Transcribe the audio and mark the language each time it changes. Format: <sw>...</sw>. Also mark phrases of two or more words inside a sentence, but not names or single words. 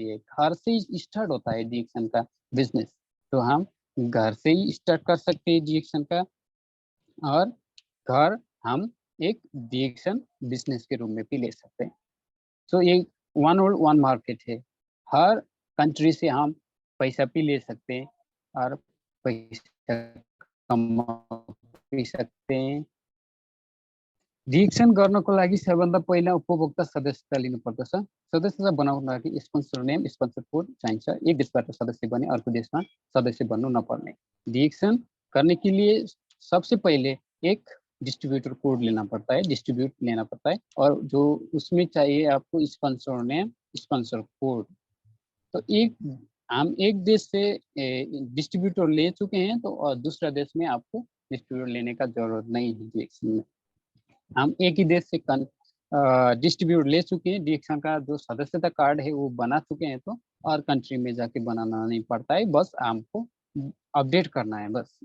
<hi>ये घर से ही स्टार्ट होता है डिएक्शन का बिजनेस। तो हम घर से ही स्टार्ट कर सकते हैं डिएक्शन का, और घर हम एक डिएक्शन बिजनेस के रूप में भी ले सकते हैं। तो ये</hi> <en>one world one market</en> <hi>है। हर कंट्री से हम पैसा भी ले सकते हैं और पैसा कमा भी सकते हैं।</hi> <ne>डिएक्सन गर्नको लागि सबभन्दा पहिला उपभोक्ता सदस्यता लिनुपर्दछ। सदस्यता बनाउनको लागि</ne> <en>sponsor name, sponsor code</en> <ne>चाहिन्छ। एक देशबाट सदस्य बने अर्को देशमा सदस्य बन्नु नपर्ने।</ne> <hi>डिएक्सन करने के लिए सबसे पहले एक</hi> <en>distributor code</en> <hi>लेना पड़ता है, डिस्ट्रीब्यूट लेना पड़ता है, और जो उसमें चाहिए आपको</hi> <en>sponsor name, sponsor code.</en> <hi>तो एक हम एक देश से डिस्ट्रीब्यूटर ले चुके हैं, तो दूसरा देश में आपको डिस्ट्रीब्यूटर लेने का जरूरत नहीं है। डिएक्सन में हम एक ही देश से डिस्ट्रीब्यूट ले चुके हैं, डिएक्शन का जो सदस्यता कार्ड है वो बना चुके हैं, तो और कंट्री में जाके बनाना नहीं पड़ता है, बस हमको अपडेट करना है बस।</hi>